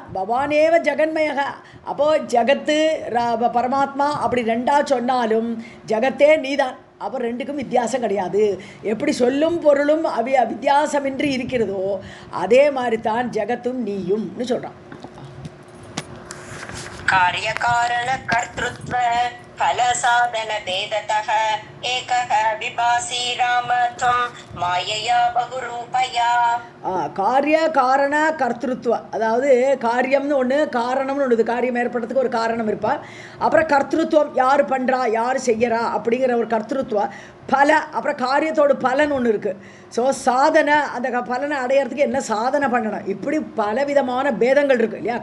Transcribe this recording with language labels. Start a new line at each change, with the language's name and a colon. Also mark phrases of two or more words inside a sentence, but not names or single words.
Sanskrit: भवानेव जगन्मयः,
Tamil: அப்போது ஜகத்து பரமாத்மா அப்படி ரெண்டாக சொன்னாலும் ஜகத்தே நீதான். அப்போ ரெண்டுக்கும் வித்தியாசம் கிடையாது. எப்படி சொல்லும் பொருளும் வித்தியாசமின்றி இருக்கிறதோ அதே மாதிரி தான் ஜகத்தும் நீயும்னு சொல்கிறான்.
Sanskrit: कार्यकारण कर्तृत्व फल साधन भेदतः एकः विभासी राम त्वं मायया बहुरूपया. कार्य कारण कर्तृत्व,
Tamil: அதாவது காரியம்னு ஒன்று, காரணம்னு ஒன்று. காரியம் ஏற்படுறதுக்கு ஒரு காரணம் இருப்பார். அப்புறம் கர்த்திருவம், யார் பண்ணுறா, யார் செய்யறா அப்படிங்கிற ஒரு கர்த்திருவம். பல, அப்புறம் காரியத்தோட பலன் ஒன்று இருக்குது. ஸோ சாதனை, அந்த பலனை அடையிறதுக்கு என்ன சாதனை பண்ணணும், இப்படி பலவிதமான பேதங்கள் இருக்குது இல்லையா.